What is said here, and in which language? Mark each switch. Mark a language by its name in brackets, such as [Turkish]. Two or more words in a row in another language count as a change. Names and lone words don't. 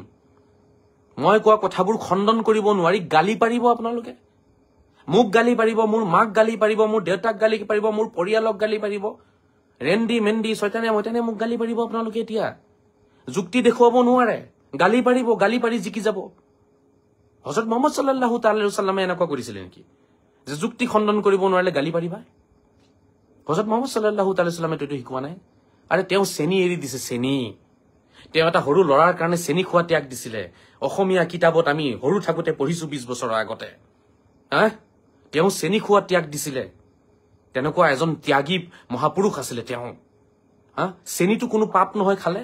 [Assamese] মই কোৱা কথাবোৰ খণ্ডন কৰিব নোৱাৰি গালি পাৰিব আপোনালোকে, মোক গালি পাৰিব, মোৰ মাক গালি পাৰিব, মোৰ দেউতাক গালি পাৰিব, মোৰ পৰিয়ালক গালি পাৰিব, ৰেন্দি মেন্দি ছয়তানে মইতানে মোক গালি পাৰিব। আপোনালোকে এতিয়া যুক্তি দেখুৱাব নোৱাৰে, গালি পাৰিব, গালি পাৰি জিকি যাব। হযৰত মুহাম্মদ [Arabic] صلى الله تعالى عليه [Assamese] ওয়াসাল্লামে এনেকুৱা কৰিছিলে নেকি যে যুক্তি খণ্ডন কৰিব নোৱাৰিলে গালি পাৰিবা? হযরত মুহাম্মদ [Arabic] صلى الله تعالى [Assamese] সাল্লামে তো শিকোৱা নাই আৰে তেওঁ চেনি এৰি দিছে চেনি তেওঁ এটা সৰু লৰাৰ কাৰণে চেনি খোৱা ত্যাগ দিছিলে অসমীয়া কিতাপত আমি সৰু থাকোতে পঢ়িছো 20 বছৰৰ আগতে তেওঁ চেনি খোৱা ত্যাগ দিছিলে তেনেকুৱা এজন ত্যাগী মহাপুৰুষ আছিলে তেওঁ চেনিটো কোনো পাপ নহয় খালে